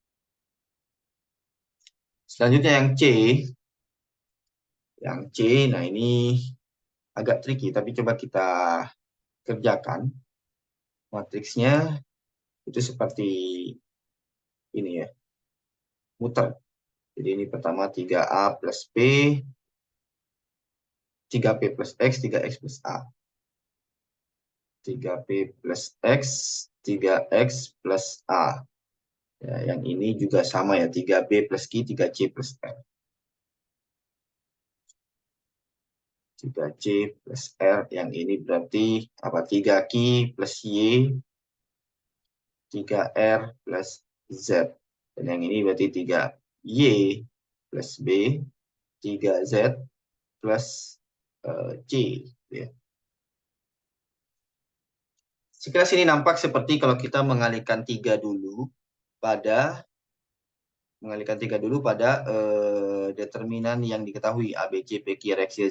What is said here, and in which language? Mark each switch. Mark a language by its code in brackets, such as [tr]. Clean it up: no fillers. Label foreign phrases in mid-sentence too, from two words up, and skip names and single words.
[id] Selanjutnya yang C. Yang C, nah ini agak tricky, tapi coba kita kerjakan. Matriksnya itu seperti ini ya, muter. Jadi ini pertama 3A plus P, 3P plus X, 3X plus A. 3P plus X, 3X plus A. Ya, yang ini juga sama ya, 3B plus Q, 3C plus R. 3C plus R, yang ini berarti apa? 3Q plus Y, 3R plus Z. Dan yang ini berarti 3Y plus B, 3Z plus C. Ya. Sekilas ini nampak seperti kalau kita mengalihkan 3 dulu pada determinan yang diketahui A, B, C, P, Q, R, X, Y, Z.